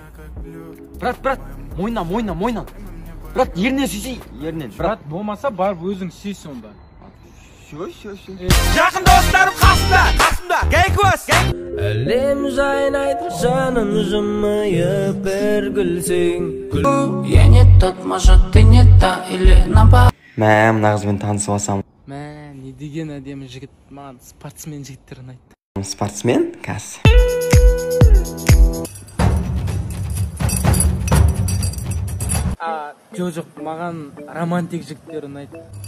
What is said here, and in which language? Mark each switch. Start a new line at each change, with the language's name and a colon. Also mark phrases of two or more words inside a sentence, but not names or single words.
Kazakh: Брат, мойнан. Брат, ерінен сүйсе, ерінен. Брат, болмаса барып өзің сүйсің онда. Шо. Жақын достарым қасымда, гейкос. Әлем жайнайды, жанын жымайып бір күлсең.
Russian: Я не тот, может, ты не та или наоборот.
Kazakh: Мә, мына қызбен танысып алсам. Мә, не деген әдемі жігіт, маған спортсмен жігіттерін айтты. Спортсмен? Кәс. Жоқ, маған романтик жігіттерін айтты.